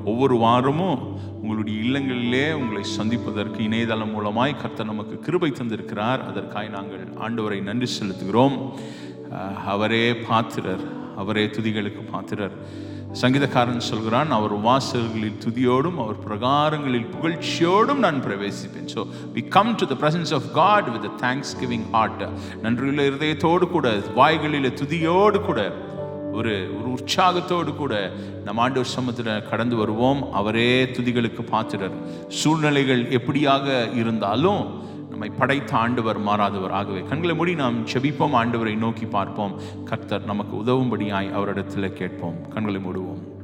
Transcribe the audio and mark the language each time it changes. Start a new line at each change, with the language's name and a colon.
Tamil: ஒவ்வொரு வாரமும் உங்களுடைய இல்லங்களிலே உங்களை சந்திப்பதற்கு இணையதளம் மூலமாய் கர்த்தர் நமக்கு கிருபை தந்திருக்கிறார். அதற்காக நாங்கள் ஆண்டவரை நன்றி செலுத்துகிறோம். அவரே பாத்திரர், அவரே துதிகளுக்கு பாத்திரர். சங்கீதக்காரன் சொல்கிறான், அவர் வாசல்களில் துதியோடும் அவர் பிரகாரங்களில் புகழ்ச்சியோடும் நான் பிரவேசிப்பேன்.
English: So we come to the presence of God with a thanksgiving heart.
Tamil: நன்றியுள்ள இருதயத்தோடு கூட, வாய்களில் துதியோடு கூட, ஒரு உற்சாகத்தோடு கூட நம் ஆண்டவர் சமூகத்தில் கடந்து வருவோம். அவரே துதிகளுக்கு பாத்திரர். சூழ்நிலைகள் எப்படியாக இருந்தாலும் நம்மை படைத்த ஆண்டவர் மாறாதவர். ஆகவே கண்களை மூடி நாம் செபிப்போம், ஆண்டவரை நோக்கி பார்ப்போம். கர்த்தர் நமக்கு உதவும்படியாய் அவரிடத்தில் கேட்போம். கண்களை மூடுவோம்.